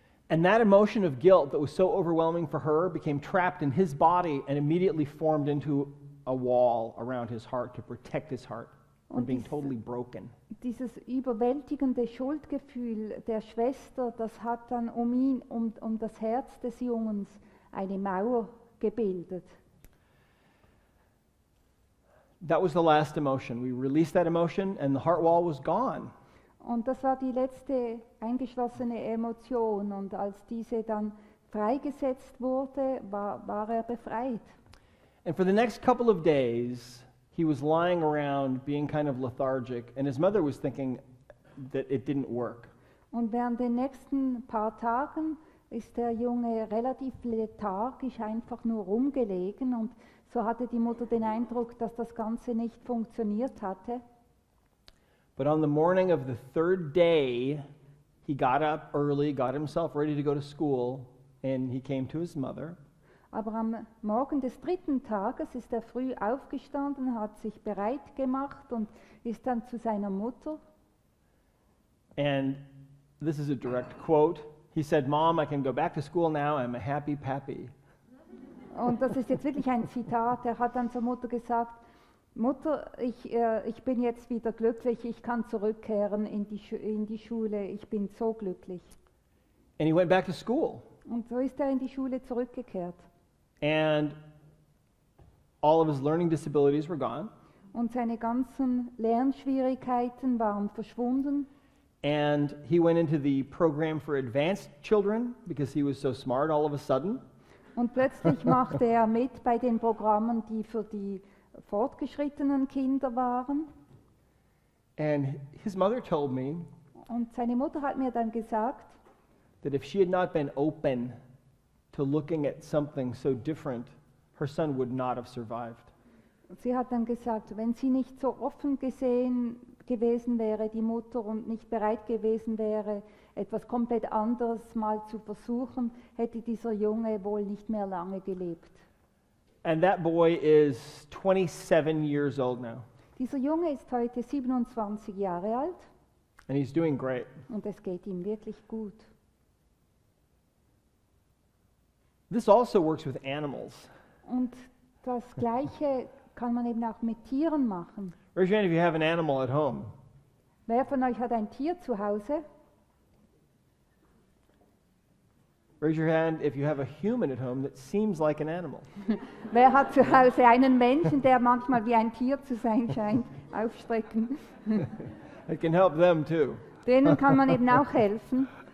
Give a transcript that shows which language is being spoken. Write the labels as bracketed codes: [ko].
[en] And that emotion of guilt that was so overwhelming for her became trapped in his body and immediately formed into a wall around his heart to protect his heart from [de] Und [en] being totally broken. [de] Dieses überwältigende Schuldgefühl der Schwester, das hat dann um das Herz des Jungens eine Mauer gebildet. [en] That was the last emotion. We released that emotion and the heart wall was gone. [de] Und das war die letzte eingeschlossene Emotion. Und als diese dann freigesetzt wurde, war er befreit. [en] And for the next couple of days, he was lying around being kind of lethargic, and his mother was thinking that it didn't work. [de] Und während den nächsten paar Tagen ist der Junge relativ lethargisch einfach nur rumgelegen. Und so hatte die Mutter den Eindruck, dass das Ganze nicht funktioniert hatte. [en] But on the morning of the third day, he got up early, got himself ready to go to school, and he came to his mother. [de] Aber am Morgen des dritten Tages ist er früh aufgestanden, hat sich bereit gemacht und ist dann zu seiner Mutter. [en] And this is a direct quote. He said, "Mom, I can go back to school now. I'm a happy pappy." [de] Und das ist jetzt wirklich ein Zitat. Er hat dann zur Mutter gesagt, Mutter, ich bin jetzt wieder glücklich, ich kann zurückkehren in die Schule, ich bin so glücklich. [en] And he went back to school. [de] Und so ist er in die Schule zurückgekehrt. [en] And all of his learning disabilities were gone. [de] Und seine ganzen Lernschwierigkeiten waren verschwunden. [en] And he went into the program for advanced children because he was so smart all of a sudden. [de] Und plötzlich machte er mit bei den Programmen, die für die fortgeschrittenen Kinder waren. [en] And his mother told me [de] Und seine Mutter hat mir dann gesagt, [en] that if she had not been open to looking at something so different, her son would not have survived. [de] sie hat dann gesagt, wenn sie nicht so offen gewesen wäre, die Mutter, und nicht bereit gewesen wäre, etwas komplett anderes mal zu versuchen, hätte dieser Junge wohl nicht mehr lange gelebt. [en] And that boy is 27 years old now. [de] Dieser Junge ist heute 27 Jahre alt [en] And he's doing great. [de] und es geht ihm wirklich gut. [en] This also works with animals. [de] Und das Gleiche kann man eben auch mit Tieren machen. [en] Raise your hand if you have an animal at home. [de] Wer von euch hat ein Tier zu Hause? [en] Raise your hand if you have a human at home that seems like an animal. [de] Wer hat zu Hause einen Menschen, der manchmal wie ein Tier zu sein scheint? Aufstrecken. [en] It can help them too. [de] Denen kann man eben auch helfen.